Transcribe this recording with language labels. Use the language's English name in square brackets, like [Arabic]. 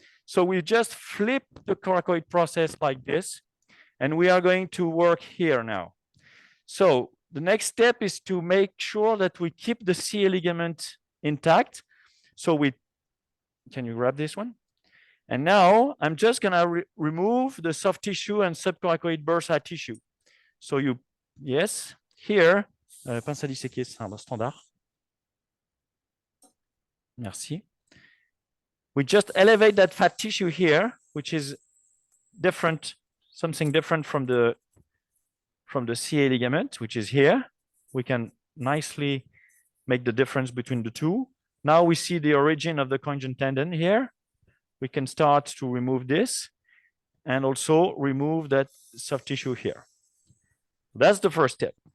[English] So we just flip the coracoid process like this, and we are going to work here now. So the next step is to make sure that we keep the CA ligament intact. So can you grab this one? And now I'm just gonna remove the soft tissue and subcoracoid bursa tissue. So yes, here, [French] pince à disséquer, c'est un standard. Merci. [English] We just elevate that fat tissue here, which is different, something different from the CA ligament, which is here. We can nicely make the difference between the two. Now we see the origin of the conjoint tendon here. We can start to remove this and also remove that soft tissue here. That's the first step.